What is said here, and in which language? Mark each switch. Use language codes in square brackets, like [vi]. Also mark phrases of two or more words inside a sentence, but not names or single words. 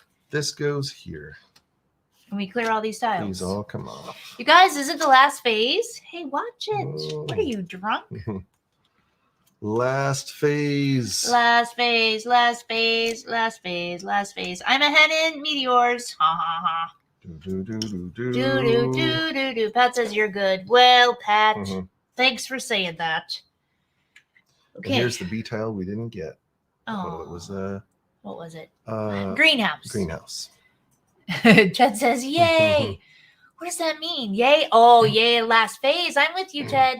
[en] This goes here. Can we clear all these tiles? These all come off. You guys, is it the last phase? Hey, watch it. Whoa. What are you, drunk? Last phase. Last phase, last phase, last phase, last phase. I'm ahead in meteors. Ha ha ha. Do, do, do, do, Do do do do do. Pat says you're good. Well, Pat, Mhm. thanks for saying that. And Okay. here's the B tile we didn't get. Oh, It was what was it? greenhouse. Greenhouse. Ted says, "Yay!" What does that mean? Yay! Oh, yay! Last phase. I'm with you, Ted.